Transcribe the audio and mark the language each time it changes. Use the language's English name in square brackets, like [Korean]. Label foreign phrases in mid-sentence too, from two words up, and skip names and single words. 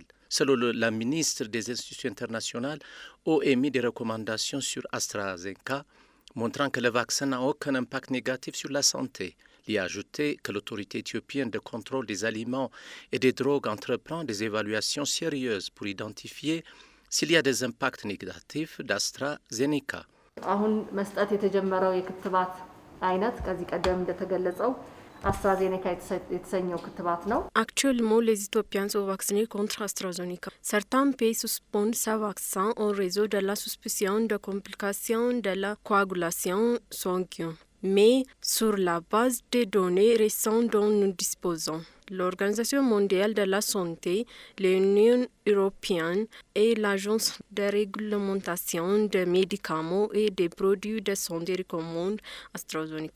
[French] Selon la ministre des institutions internationales, ont émis des recommandations sur AstraZeneca, montrant que le vaccin n'a aucun impact négatif sur la santé. Il a ajouté que l'autorité éthiopienne de contrôle des aliments et des drogues entreprend des évaluations sérieuses pour identifier s'il y a des impacts négatifs d'AstraZeneca. [Amharic] አሁን መስጠት የተጀመረው የክትባት አይነት ከዚህ ቀደም እንደተገለጸው AstraZeneca የተሰኘው ክትባት ነው. [French] Actuellement, les Éthiopiens sont vaccinés contre AstraZeneca. Certains pays suspendent ce vaccin en raison de la suspicion de complications de la coagulation sanguine. Mais sur la base des données récentes dont nous disposons, l'Organisation mondiale de la santé, l'Union européenne et l'Agence de réglementation des médicaments et des produits de santé recommandent AstraZeneca.